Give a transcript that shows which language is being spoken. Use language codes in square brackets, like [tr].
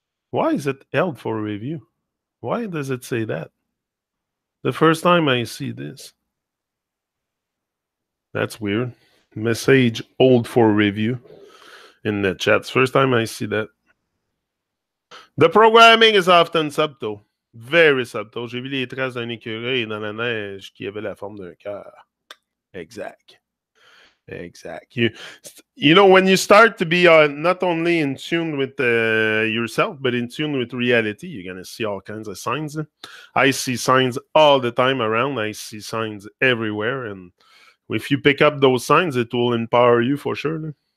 [en] Why is it held for review? Why does it say that? The first time I see this. That's weird. Message hold for review in the chats. First time I see that. The programming is often subtle. Very subtle. [fr] J'ai vu les traces d'un écureuil dans la neige qui avait la forme d'un cœur. Exact. Exact. [en] You know, when you start to be not only in tune with yourself, but in tune with reality, you're going to see all kinds of signs. I see signs all the time around. I see signs everywhere. And if you pick up those signs, it will empower you for sure.